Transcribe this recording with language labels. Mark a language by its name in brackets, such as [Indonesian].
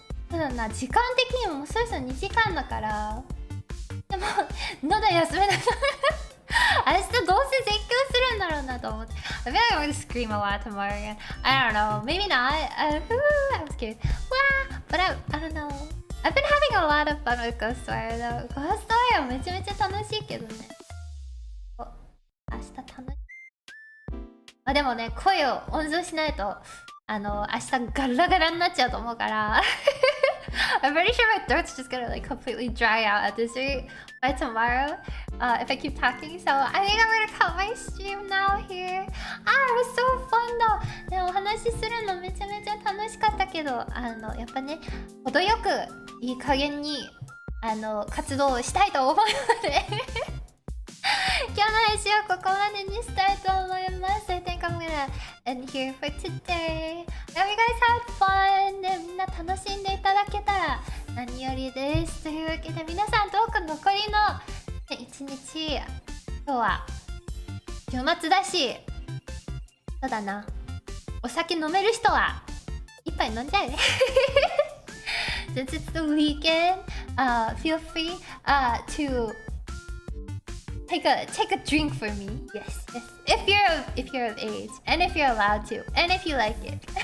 [Japanese] ただな、時間的にももうそろそろ2時間だから。でも喉休めない。明日どうせ絶叫するんだろうなと思って。 [English] I feel like I'm gonna scream a lot tomorrow again. I don't know. Maybe not. I'm scared. But I don't know. I've been having a lot of fun with Ghost Wire though. [Japanese] Ghost Wire めちゃめちゃ楽しいけどね。明日楽しい。でもね、声を温存しないと明日ガラガラになっちゃうと思うから。 [English] I'm pretty sure my throat's just gonna like completely dry out at this rate by tomorrow if I keep talking. So I think I'm gonna cut my stream now here. It was so fun though. [Japanese] でもお話しするのめちゃめちゃ楽しかったけど、やっぱね、程よくいい加減に活動をしたいと思うので今日の配信はここまでにしたいと思います。 [English] I think I'm gonna end here for today. I hope you guys had fun. [Japanese] で、みんな楽しんでいただけたら何よりです。というわけで皆さんどうか残りの一日、今日は週末だし、そうだな、お酒飲める人は一杯飲んじゃうね。 [English] Since it's the weekend, feel free to take a drink for me. Yes, yes. If you're of age, and if you're allowed to, and if you like it.